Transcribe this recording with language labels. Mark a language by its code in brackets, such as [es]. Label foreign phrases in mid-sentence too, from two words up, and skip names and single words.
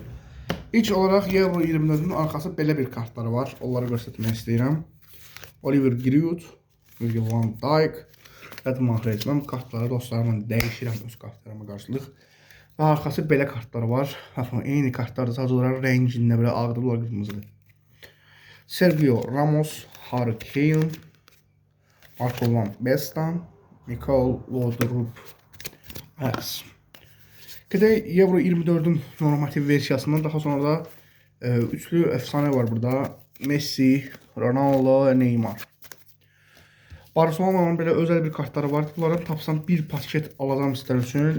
[az] İlk olaraq Euro 24'ün arkası belə bir kartları var. Onları göstərmək istəyirəm. Oliver Giroud, Virgil van Dijk, Edmund Griezmann kartları dostlarımla dəyişirəm öz kartlarıma qarşılıq. Və arxası belə kartları var. Eyni kartlar sadəcə rəngində belə ağdır, bunlar qırmızıdır. Sergio Ramos, Harry Kane, Marco van Basten, Michael Laudrup. Gedək Euro 24'ün normativ versiyasından daha sonra da üçlü efsane var burada. Messi, Ronaldo, Neymar. Barcelona'nın belə özel bir kartları var. Bunları tapsam bir paket alacağım sizlər üçün.